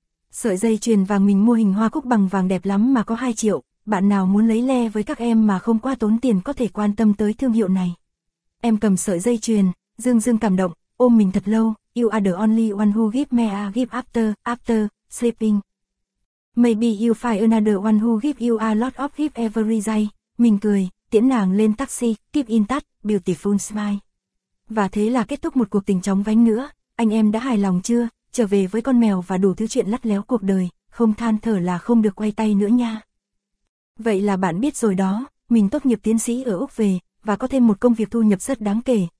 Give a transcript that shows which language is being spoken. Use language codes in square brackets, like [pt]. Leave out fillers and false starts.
[vi] Sợi dây chuyền vàng mình mua hình hoa cúc bằng vàng đẹp lắm mà có 2 triệu, bạn nào muốn lấy le với các em mà không quá tốn tiền có thể quan tâm tới thương hiệu này. Em cầm sợi dây chuyền, dương dương cảm động, ôm mình thật lâu, [en] you are the only one who give me a gift after sleeping. Maybe you find another one who give you a lot of gift every day. [vi] Mình cười, tiễn nàng lên taxi, [en] keep in touch, beautiful smile. [vi] Và thế là kết thúc một cuộc tình chóng vánh nữa. Anh em đã hài lòng chưa? Trở về với con mèo và đủ thứ chuyện lắt léo cuộc đời. Không than thở là không được quay tay nữa nha. Vậy là bạn biết rồi đó. Mình tốt nghiệp tiến sĩ ở Úc về và có thêm một công việc thu nhập rất đáng kể.